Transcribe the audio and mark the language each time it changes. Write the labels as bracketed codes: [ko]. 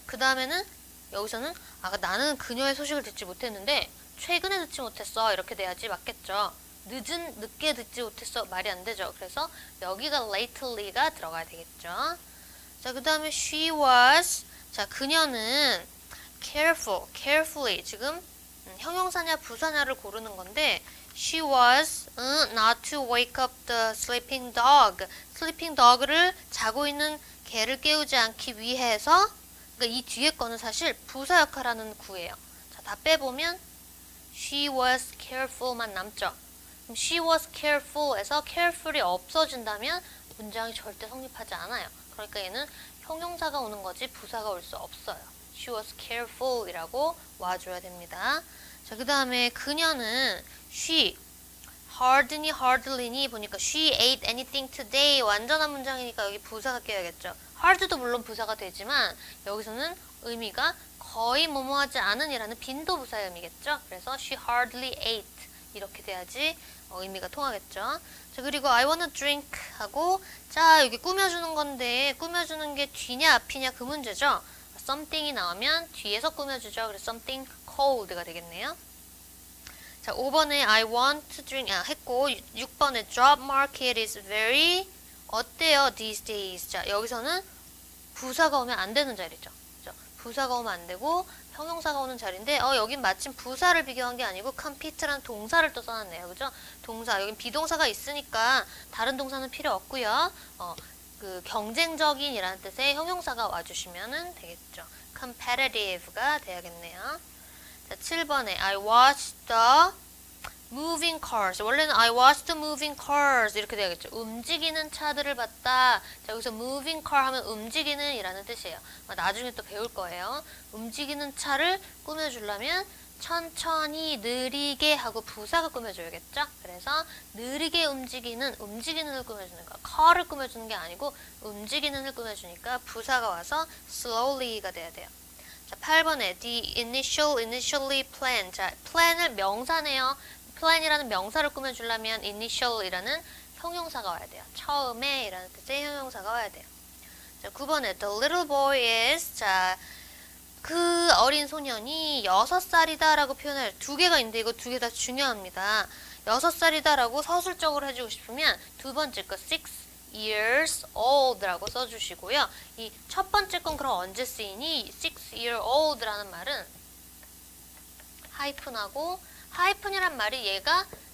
[ko] 그 다음에는 여기서는 나는 그녀의 소식을 듣지 못했는데 최근에 듣지 못했어. 이렇게 돼야지 맞겠죠. 늦게 듣지 못했어. 말이 안 되죠. 그래서 여기가 lately가 들어가야 되겠죠. 자, 그 다음에 [en] she was. [ko] 자, 그녀는 carefully. 지금 형용사냐 부사냐를 고르는 건데 [en] She was not to wake up the sleeping dog. [ko] sleeping dog를 자고 있는 개를 깨우지 않기 위해서 그러니까 이 뒤에 거는 사실 부사 역할하는 구예요. 자, 다 빼보면 [en] She was careful [ko] 만 남죠. 그럼 [en] She was careful [ko] 에서 careful이 없어진다면 문장이 절대 성립하지 않아요. 그러니까 얘는 형용사가 오는 거지 부사가 올 수 없어요. [en] She was careful [ko] 이라고 와줘야 됩니다. 자, 그 다음에 그녀는 [en] she hardly [ko] 니 보니까 [en] she ate anything today [ko] 완전한 문장이니까 여기 부사가 껴야겠죠. hard도 물론 부사가 되지만 여기서는 의미가 거의 뭐뭐하지 않은이라는 빈도부사의 의미겠죠. 그래서 [en] she hardly ate [ko] 이렇게 돼야지 의미가 통하겠죠. 자, 그리고 [en] I wanna drink [ko] 하고 자, 여기 꾸며주는 건데 꾸며주는 게 뒤냐 앞이냐 그 문제죠. something이 나오면 뒤에서 꾸며주죠. 그래서 [en] something cold [ko] 가 되겠네요. [en] 자, 5번에 I want to drink [ko] 했고 6번에 [en] job market is very [ko] 어때요 [en] these days. [ko] 자, 여기서는 부사가 오면 안 되는 자리죠. 그죠? 부사가 오면 안 되고 형용사가 오는 자리인데 여긴 마침 부사를 비교한 게 아니고 compete라는 동사를 또 써놨네요. 그죠? 동사 여긴 비동사가 있으니까 다른 동사는 필요 없고요. 경쟁적인 이라는 뜻의 형용사가 와주시면 되겠죠. competitive가 돼야겠네요. [en] 자, 7번에 I watched the moving cars. [ko] 원래는 [en] I watched the moving cars [ko] 이렇게 돼야겠죠. 움직이는 차들을 봤다. 자, 여기서 moving car 하면 움직이는 이라는 뜻이에요. 나중에 또 배울 거예요. 움직이는 차를 꾸며주려면 천천히 느리게 하고 부사가 꾸며줘야겠죠. 그래서 느리게 움직이는을 꾸며주는 거. car를 꾸며주는 게 아니고 움직이는을 꾸며주니까 부사가 와서 slowly가 돼야 돼요. 자, 8번에 [en] the initially plan. [ko] 자, plan을 명사네요. plan이라는 명사를 꾸며주려면 initial이라는 형용사가 와야 돼요. 처음에 이라는 뜻의 형용사가 와야 돼요. 자, 9번에 [en] the little boy is. [ko] 자, 그 어린 소년이 6살이다 라고 표현할 두 개가 있는데 이거 두 개 다 중요합니다. 6살이다 라고 서술적으로 해주고 싶으면 두 번째 거 [en] 6 years old [ko] 라고 써주시고요. 이 첫 번째 건 그럼 언제 쓰이니? [en] 6 year old [ko] 라는 말은 하이픈하고 하이픈이란 말이 얘가